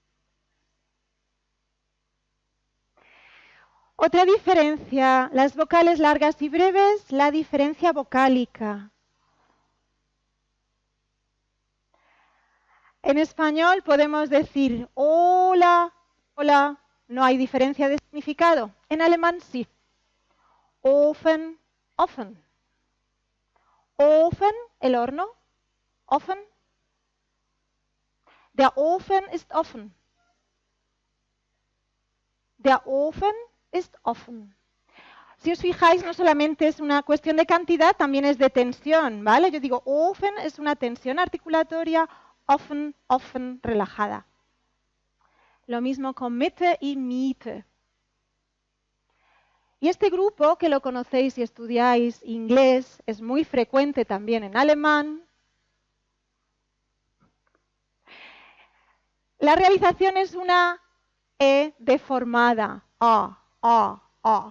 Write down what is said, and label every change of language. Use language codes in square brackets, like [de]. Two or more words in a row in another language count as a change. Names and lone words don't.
[es] Otra diferencia, las vocales largas y breves, la diferencia vocálica. En español podemos decir hola, hola, no hay diferencia de significado. En alemán sí. [de] Ofen, offen. [es] Ofen, el horno. Offen. [de] Der Ofen ist offen. Der Ofen ist offen. [es] Si os fijáis, no solamente es una cuestión de cantidad, también es de tensión, ¿vale? Yo digo Ofen es una tensión articulatoria, [de] offen, offen, [es] relajada. Lo mismo con Mitte y Miete. Y este grupo, que lo conocéis si estudiáis inglés, es muy frecuente también en alemán. La realización es una E deformada, A.